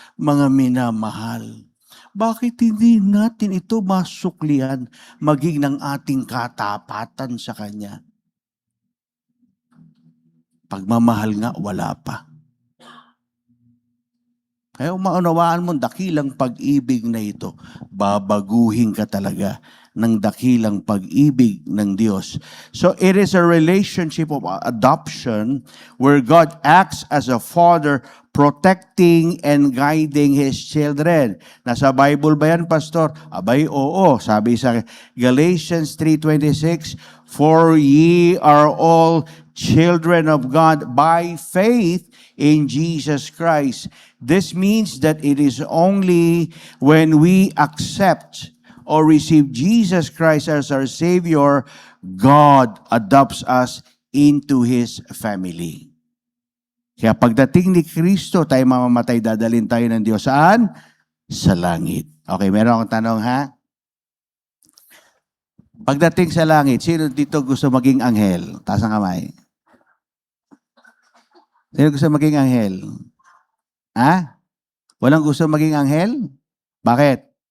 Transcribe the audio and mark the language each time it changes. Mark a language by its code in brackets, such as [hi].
[tl] Mga minamahal, bakit hindi natin ito masuklian maging ng ating katapatan sa Kanya? Pagmamahal nga, wala pa. Kaya maunawaan mo, dakilang pag-ibig na ito, babaguhin ka talaga ng dakilang pag-ibig ng Diyos. [en] So it is a relationship of adoption where God acts as a father protecting and guiding His children. [tl] Nasa Bible ba yan, Pastor? Abay, oo. Sabi sa Galatians 3:26, [en] "For ye are all children of God by faith in Jesus Christ." This means that it is only when we accept or receive Jesus Christ as our Savior, God adopts us into His family. [tl] Kaya pagdating ni Kristo, tayo mamamatay, dadalhin tayo ng Diyos. Saan? Sa langit. Okay, meron akong tanong, ha? Pagdating sa langit, sino dito gusto maging anghel? Taas ang kamay. Sino gusto maging anghel? Ha? Walang gusto maging anghel? Bakit?